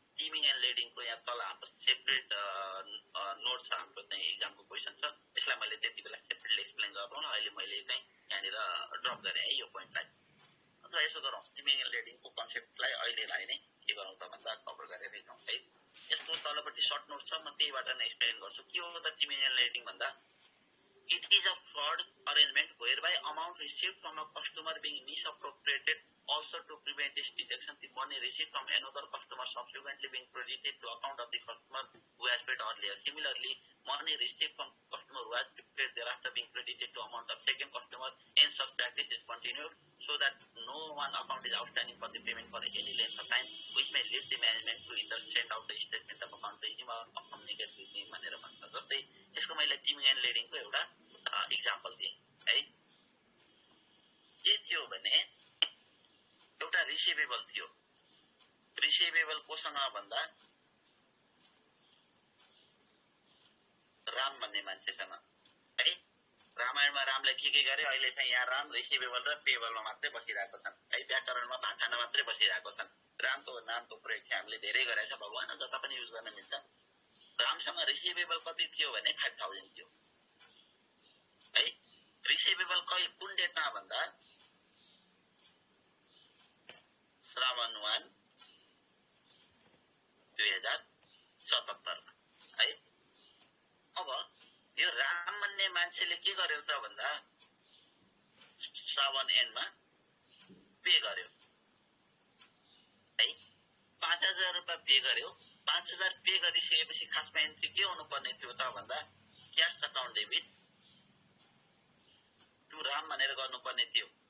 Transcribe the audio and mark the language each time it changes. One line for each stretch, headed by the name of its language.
Nepali: टिमिङ and लेडिङको यहाँ तल हाम्रो सेपरेट नोट छ, हाम्रो चाहिँ इक्जामको क्वेसन छ। यसलाई मैले त्यति बेला सेपरेटली एक्सप्लेन गरौँ न, अहिले मैले चाहिँ यहाँनिर ड्रप गरेँ है यो पोइन्टलाई। अन्त यसो गरौँ, टिमिङ एन्ड लेडिङको कन्सेप्टलाई अहिलेलाई नै के गरौँ त भन्दा कभर गरेर जाउँ है। यसको तलपट्टि सर्ट नोट छ, म त्यहीबाट नै एक्सप्लेन गर्छु। के हो त टिमिङ एन्ड लेडिङ भन्दा
English: it is a fraud arrangement whereby amount received from a customer being misappropriated also to prevent its detection, the money received from another customer subsequently being credited to account of the customer who has paid earlier. Similarly, money received from customer who has paid thereafter being credited to amount of second customer, and such practice is continued so that no one account is outstanding for the payment for any length of time, which may lead the management to either send out the statement of account to him or communicate with him
Nepali: भनेर भन्छ। जस्तै यसको मैले टिमिङ and लेडिङको एउटा example दिएँ है। के थियो भने एउटा रिसिभेबल थियो, रिसिभेबल कोसँग भन्दा राम भन्ने मान्छेसँग है। रामायणमा रामले के गरे, अहिले चाहिँ यहाँ राम रिसिभेबल र पेबलमा मात्रै बसिरहेको छन् है। व्याकरणमा भाषामा मात्रै बसिरहेको छन्। रामको नामको प्रयोग चाहिँ हामीले धेरै गरेको छ, भगवान जता पनि युज गर्न मिल्छ। रामसँग रिसिभेबल कति थियो भने 5000 थियो है। रिसिभेबल कुन डेटमा भन्दा श्रावण 1 2077 है। अब यो राम भन्ने मान्छेले के गर्यो त भन्दा श्रावण एन्डमा पे गर्यो है, 5000 रुपैयाँ पे गर्यो। 5000 पे गरिसकेपछि खासमा एन्ट्री के हुनुपर्ने थियो त भन्दा cash account debit to Ram भनेर गर्नुपर्ने थियो।